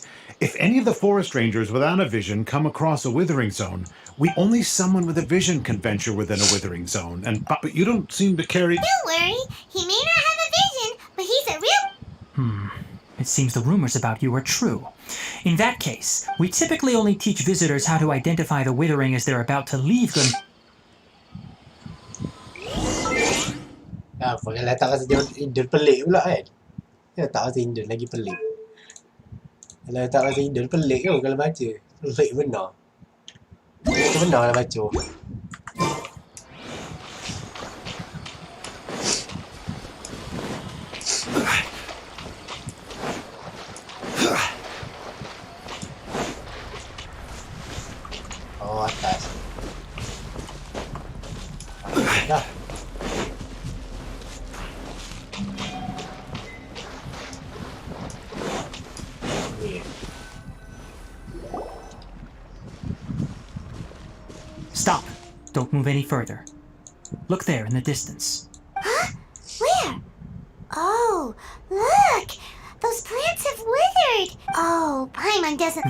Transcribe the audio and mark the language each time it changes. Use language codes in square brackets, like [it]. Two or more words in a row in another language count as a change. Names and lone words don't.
[en] If any of the forest rangers without a vision come across a withering zone, only someone with a vision can venture within a withering zone. But you don't seem to carry... Don't worry, he may not have a vision, but he's a real... It seems the rumors about you are true. In that case, we typically only teach visitors how to identify the withering as they're about to leave them. [ms] Pakai letak kasi Indon pelik pula kan. Dia letak kasi Indon lagi pelik. Kalau letak kasi Indon pelik kan kalau baca. [vi] Lụy bên nó. Bên nó là bà chủ. [ms] Oh, atas. Dah. Ni. [en] Stop. Don't move any further. Look there in the distance. Where? Oh, look! Those plants have withered! Oh, Paimon doesn't...